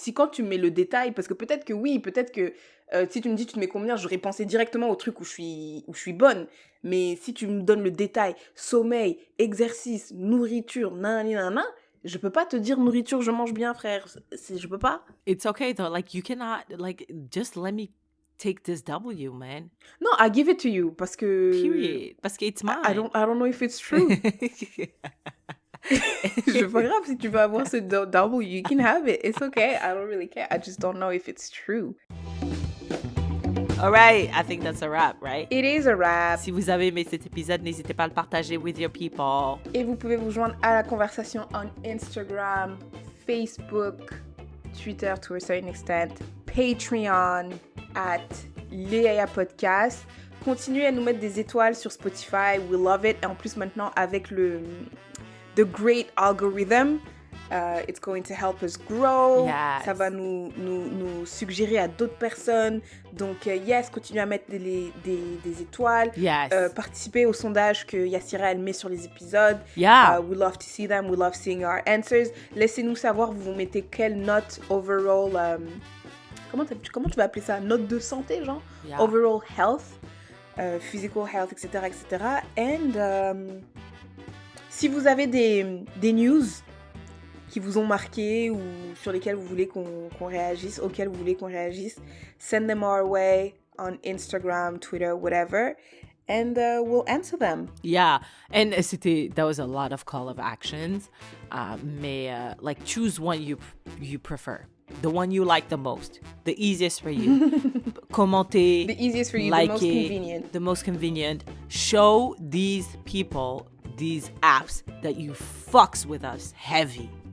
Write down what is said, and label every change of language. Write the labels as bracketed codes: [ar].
[fr] Si quand tu mets le détail, parce que peut-être que si tu me dis tu te mets combien, j'aurais pensé directement au truc où je suis bonne. Mais si tu me donnes le détail, sommeil, exercice, nourriture, nanana, je peux pas te dire nourriture, je mange bien, frère. Je peux pas. [en] It's okay, though. Like, you cannot... Like, just let me take this W, man. Non, I give it to you, [fr] parce que... [en] Period. [fr] Parce que [en] it's mine. I don't know if it's true. [fr] C'est pas grave si tu veux avoir ce W, [en] you can have it. It's okay. I don't really care. I just don't know if it's true. All right, I think that's a wrap, right? It is a wrap. [fr] Si vous avez aimé cet épisode, n'hésitez pas à le partager [en] with your people. [fr] Et vous pouvez vous joindre à la conversation on Instagram, Facebook, Twitter [en] to a certain extent, [fr] Patreon, @Léa Podcast. Continuez à nous mettre des étoiles sur Spotify. [en] We love it. [fr] Et en plus, maintenant, avec [en] the great algorithm, it's going to help us grow. Yes. [fr] Ça va nous suggérer à d'autres personnes. Donc, yes, continuez à mettre des étoiles. [en] Yes. [fr] Participez au sondage que Yassira, elle met sur les épisodes. [en] Yeah. We love to see them. We love seeing our answers. [fr] Laissez-nous savoir, vous mettez quelle note overall... comment tu vas appeler ça? Note de santé, genre? [en] Yeah. Overall health, physical health, etc., etc. [fr] And si vous avez des news qui vous ont marqué ou sur lesquelles vous voulez qu'on réagisse, auxquelles vous voulez qu'on réagisse, [en] send them our way on Instagram, Twitter, whatever, and we'll answer them. Yeah, and that was a lot of call of actions, mais like choose one you prefer, the one you like the most, the easiest for you. [fr] Commentez, [en] The easiest for you, like the most convenient. The most convenient. Show these people, these apps that you fucks with us heavy.